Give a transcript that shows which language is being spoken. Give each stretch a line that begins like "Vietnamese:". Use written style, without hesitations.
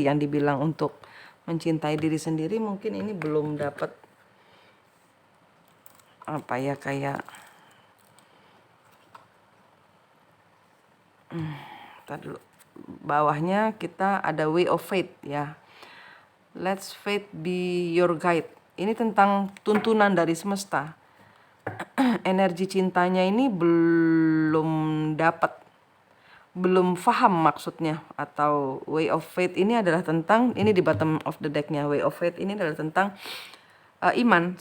Indonesian: Yang dibilang untuk mencintai diri sendiri mungkin ini belum dapat apa ya, kayak tadi dulu. Bawahnya kita ada
English: way of faith
Indonesian: ya.
English: Let's faith be your guide.
Indonesian: Ini tentang tuntunan dari semesta. Energi cintanya ini belum dapat, belum paham maksudnya. Atau
English: way of faith
Indonesian: ini adalah tentang, ini di
English: bottom of the decknya,
Indonesian: way of faith ini adalah tentang iman.